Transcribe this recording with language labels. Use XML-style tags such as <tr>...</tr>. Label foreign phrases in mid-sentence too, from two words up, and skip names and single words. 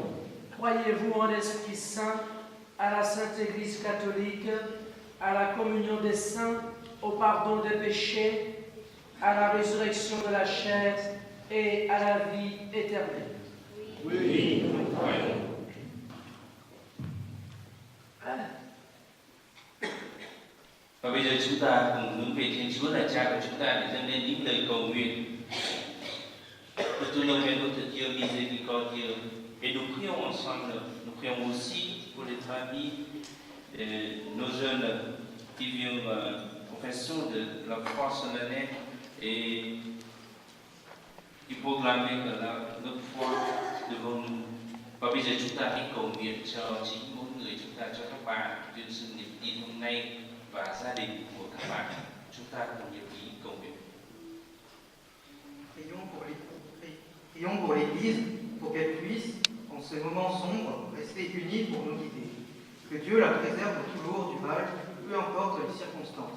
<fr>Croyez-vous en l'Esprit Saint, à la Sainte Église catholique, à la communion des saints, au pardon des péchés, à la résurrection de la chair et à la vie éternelle? Oui, nous croyons.</fr> <vi>và bây giờ chúng ta cùng hướng về Thiên Chúa là Cha của chúng ta để dâng lên những lời cầu nguyện.</vi> <fr>Notre nom est notre Dieu miséricordieux, et nous prions ensemble. Nous prions aussi pour les familles, nos jeunes qui vivent profession de la foi solennelle et qui proclament notre foi devant nous.</fr> <vi>Và bây giờ chúng ta hãy cầu nguyện cho chính mỗi người chúng ta, cho các bạn trên sự niềm tin hôm nay và gia đình của các bạn. Chúng ta cùng nhiệt ý cầu nguyện.</vi> <fr>Prions pour l'Église, pour qu'elle puisse, en ce moment sombre, rester unie pour nous guider. Que Dieu la préserve toujours du mal, peu importe les circonstances.</fr>